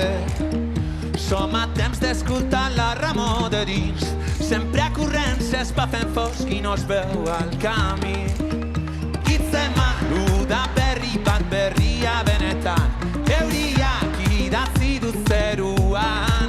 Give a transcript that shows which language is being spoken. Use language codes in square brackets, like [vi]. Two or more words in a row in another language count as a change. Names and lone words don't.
[ca] Som a temps d'escoltar la remor de dins, sempre a corrents es va fent fosc i no es veu al camí. [eu] Hitzeman uda berri bat berria benetan, euriak idatzi du zeruan.